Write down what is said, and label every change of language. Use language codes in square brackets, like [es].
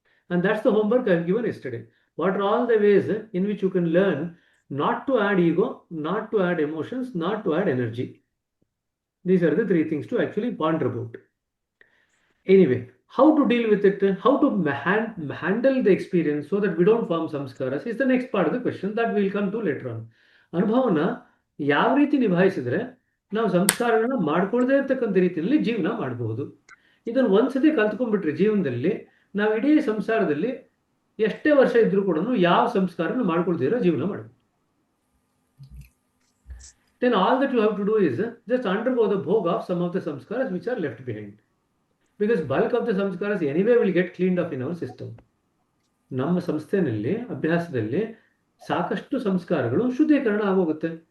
[en] And that's the homework I have given yesterday. What are all the ways in which you can learn not to add ego, not to add emotions, not to add energy? These are the three things to actually ponder about. Anyway, how to deal with it, how to handle the experience so that we don't form samskaras is the next part of the question that we'll come to later on. [kn] ಅನುಭವನ ಯಾವ ರೀತಿ ನಿಭಾಯಿಸಿದ್ರೆ ನಾವು ಸಂಸ್ಕಾರಗಳನ್ನ ಮಾಡ್ಕೊಳ್ಳದೇ ಇರ್ತಕ್ಕಂಥ ರೀತಿಯಲ್ಲಿ ಜೀವನ ಮಾಡಬಹುದು. ಇದನ್ನು ಒಂದ್ಸತಿ ಕಲ್ತ್ಕೊಂಡ್ಬಿಟ್ರೆ ಜೀವನದಲ್ಲಿ ನಾವು ಇಡೀ ಸಂಸಾರದಲ್ಲಿ ಎಷ್ಟೇ ವರ್ಷ ಇದ್ರೂ ಕೂಡ ಯಾವ ಸಂಸ್ಕಾರನ ಮಾಡ್ಕೊಳ್ದಿರೋ ಜೀವನ ಮಾಡಬಹುದು. [en] Then all that you have to do is just undergo the bhog of some of the samskaras which are left behind. Because bulk of the samskaras anyway will get cleaned up in our system. [kn] ನಮ್ಮ ಸಂಸ್ಥೆಯಲ್ಲಿ ಅಭ್ಯಾಸದಲ್ಲಿ ಸಾಕಷ್ಟು ಸಂಸ್ಕಾರಗಳು ಶುದ್ಧೀಕರಣ ಆಗೋಗುತ್ತೆ.